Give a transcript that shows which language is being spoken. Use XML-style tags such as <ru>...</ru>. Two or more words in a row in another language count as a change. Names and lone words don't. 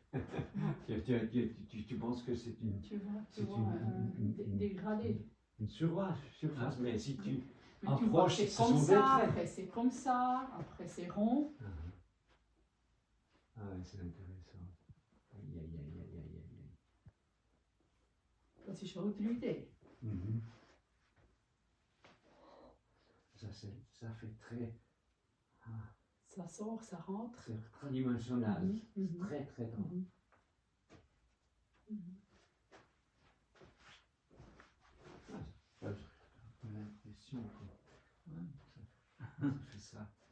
<fr>Tu penses que c'est une... Tu vois une dégradé. Une surface, mais si tu approches, tu vois, c'est comme ça, après c'est comme ça, après c'est rond. Ah ouais, c'est intéressant. Aïe.</fr> <nl>Dat is wel de idée.</nl> <fr>Ça fait très... Ça sort, ça rentre. C'est tridimensionnel, très très grand. J'ai l'impression que ça fait ça.</fr>